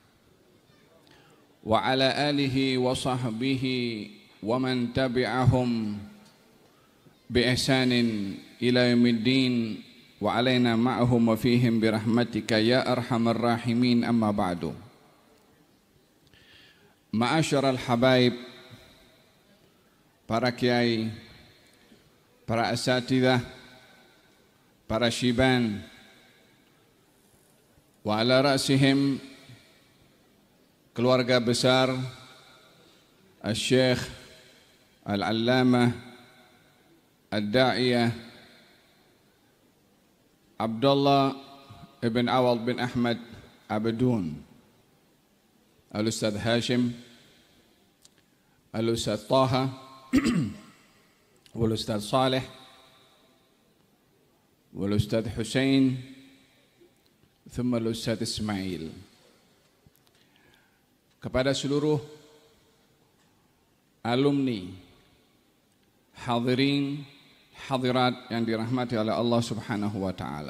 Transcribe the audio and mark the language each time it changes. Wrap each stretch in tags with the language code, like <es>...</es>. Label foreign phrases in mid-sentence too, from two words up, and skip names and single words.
<ar>وعلى آله وصحبه ومن تبعهم بإحسان إلى يوم الدين وعلينا معهم وفيهم برحمتك يا أرحم الراحمين. أما بعد، معاشر الحبائب,</ar> <id>para kiai, para asatidzah, para syiban,</id> <ar>وعلى رأسهم</ar> <id>keluarga besar</id> <ar>الشيخ العلامة الداعية</ar> <id>Abdullah ibn Awad bin Ahmad Abdun, Al-Ustadz Hashim, Al-Ustadz Taha, Wal-Ustadz Saleh, Wal-Ustadz Hussein, thumma Al-Ustadz Ismail. Kepada seluruh alumni, hadirin, hadirat yang dirahmati oleh Allah</id> <ar>سبحانه وتعالى.</ar>